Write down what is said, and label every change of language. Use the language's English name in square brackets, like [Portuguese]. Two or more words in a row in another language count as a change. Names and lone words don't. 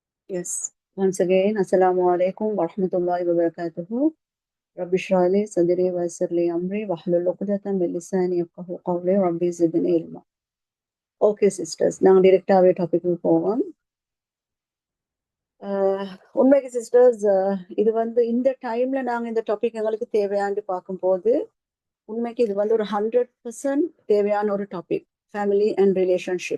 [English] Yes. Once again, [Arabic] السلام عليكم ورحمة الله وبركاته. رب اشرح لي صدري ويسر لي أمري واحلل عقدة من لساني يفقهوا قولي. رب زدني علما. [English] Okay, sisters. [Tamil] நாங்க டிரெக்டாவே டாபிக்கு போவோம். உண்மைக்கு சிஸ்டர்ஸ், இது வந்து இந்த டைம்ல நாங்க இந்த டாபிக் எங்களுக்கு தேவையான்னு பார்க்கும்போது உண்மைக்கு இது வந்து ஒரு 100% தேவையான ஒரு டாபிக், [English] family and relationship.